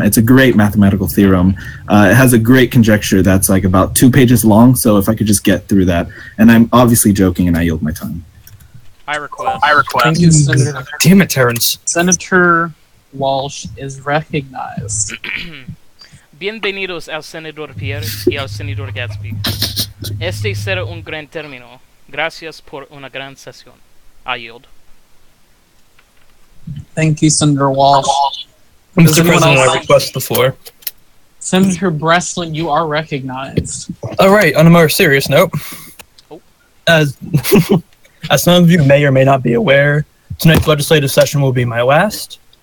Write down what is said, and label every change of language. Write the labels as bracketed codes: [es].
[en] It's a great mathematical theorem. It has a great conjecture that's like about 2 pages long, so if I could just get through that. And I'm obviously joking, and I yield my time. I request. Thank you, Senator. Damn it, Terrence. Senator Walsh is recognized. [es] Bienvenidos al Senador Pierre y al Senador Gatsby. Este será un gran término. Gracias por una gran sesión. [en] I yield. Thank you, Senator Walsh. Does Mr. anyone President, else- I request the floor. Senator Breslin, you are recognized. All right, on a more serious note, Oh. as as some of you may or may not be aware, tonight's legislative session will be my last.